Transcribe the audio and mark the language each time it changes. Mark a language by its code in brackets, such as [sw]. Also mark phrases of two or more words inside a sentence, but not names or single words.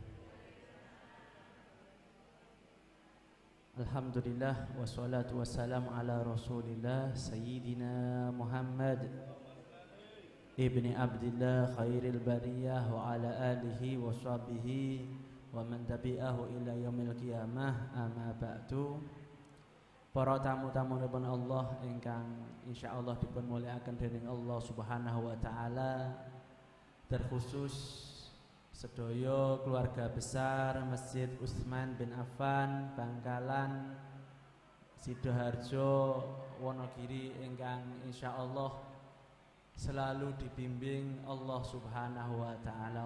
[ar] الحمد لله والصلاة والسلام على رسول الله سيدنا محمد بن عبد الله خير البرية وعلى آله وصحبه ومن تبعه إلى يوم القيامة، أما بعد. [jv] Para tamu-tamunipun Allah ingkang insyaallah dipun mulyakaken dening [ar] الله سبحانه وتعالى, [jv] terkhusus sedaya keluarga besar Masjid Utsman bin Affan Bangkalan Sidoarjo Wonogiri ingkang insyaallah selalu dibimbing [ar] الله سبحانه وتعالى.